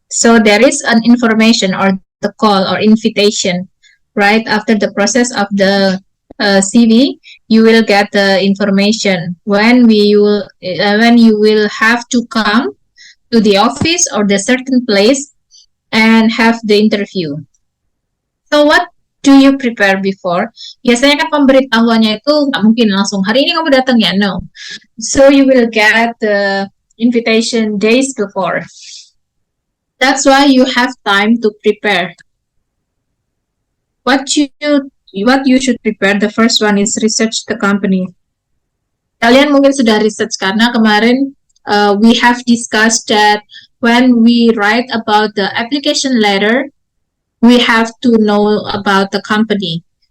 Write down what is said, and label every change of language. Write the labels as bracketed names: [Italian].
[English] So there is an information or the call or invitation, right? After the process of the CV, you will get the information when you will have to come to the office or the certain place and have the interview. So what do you prepare before? [Indonesian] Biasanya kan pemberitahuannya itu nggak mungkin langsung hari ini kamu datang ya, no. [English] So you will get the invitation days before. That's why you have time to prepare. What you should prepare, the first one is research the company. [Indonesian] Kalian mungkin sudah research karena kemarin [English] we have discussed that when we write about the application letter, we have to know about the company.